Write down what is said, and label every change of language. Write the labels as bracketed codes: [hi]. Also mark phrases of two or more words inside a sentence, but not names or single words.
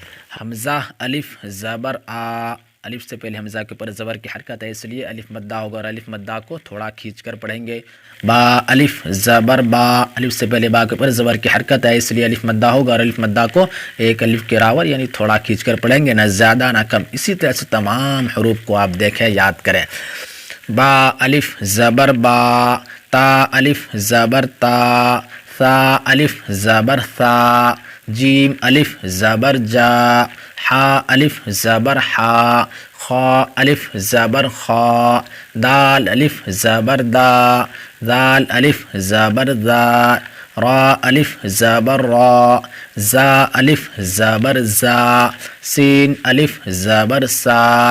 [ur] حمزہ، الف زبر آ، الف سے پہلے حمزہ کے اوپر زبر کی حرکت ہے، اس لیے الف مدہ ہوگا، اور الف مدہ کو تھوڑا کھینچ کر پڑھیں گے۔ با، الف زبر با، الف سے پہلے با کے اوپر زبر کی حرکت ہے، اس لیے الف مدہ ہوگا، اور الف مدہ کو ایک الف کے برابر یعنی تھوڑا کھینچ کر پڑھیں گے، نہ زیادہ نہ کم۔ اسی طرح سے تمام حروف کو آپ دیکھیں، یاد کریں۔ با، الف زبر با، تا، الف زبر تا، ثا، الف زبر ثا، جیم، الف زبر جا، حا، الف زبر حا، خا، الف زبر خا، دال، الف زبر دا، ذال، الف زبر ذا، را، الف زبر را، زا، الف زبر زا، سین، الف زبر سا،